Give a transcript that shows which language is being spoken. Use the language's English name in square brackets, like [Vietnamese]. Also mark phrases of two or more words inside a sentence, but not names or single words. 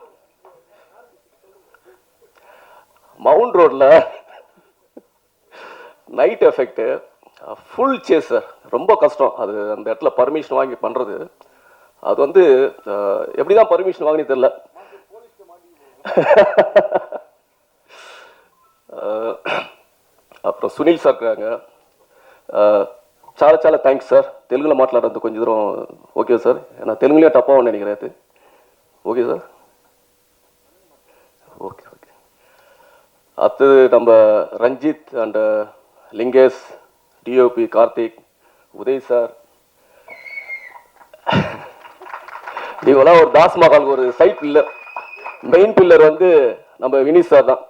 [Tamil] மவுண்ட் ரோட்ல நைட் எஃபெக்ட் ஃபுல் சேஸ் சார், ரொம்ப கஷ்டம். அது அந்த இடத்துல பர்மிஷன் வாங்கி பண்ணுறது. அது வந்து எப்படி தான் பர்மிஷன் வாங்கினு தெரியல. அப்புறம் சுனில் சார் இருக்காங்க. [Telugu] చాలా థ్యాంక్స్ సార్. తెలుగులో మాట్లాడద్దు కొంచెం దూరం. ఓకే సార్, [Tamil] நான் தெலுங்குலேயே டப்பாக நினைக்கிறேன். அது ஓகே சார். ஓகே. அடுத்தது நம்ம ரஞ்சித் அண்ட் லிங்கேஷ், டிஓபி கார்த்திக், உதய் சார். இவங்களாம் ஒரு தாஸ்மஹாலுக்கு ஒரு சைட் பில்லர், மெயின் பில்லர் வந்து நம்ம வினீத் சார் தான்.